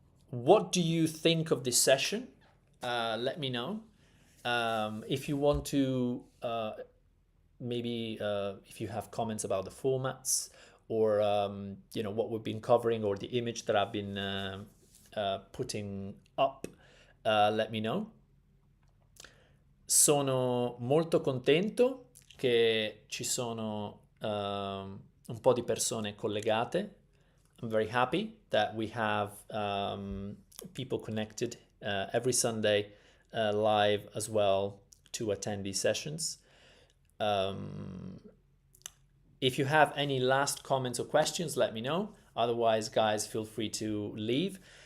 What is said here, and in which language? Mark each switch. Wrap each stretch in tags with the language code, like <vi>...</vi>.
<en>What do you think of this session? Let me know. If you want to, maybe if you have comments about the formats or what we've been covering or the image that I've been putting up, let me know.</en> <it>Sono molto contento che ci sono un po' di persone collegate.</it> <en>I'm very happy that we have people connected every Sunday live as well to attend these sessions. If you have any last comments or questions, let me know. Otherwise, guys, feel free to leave.</en>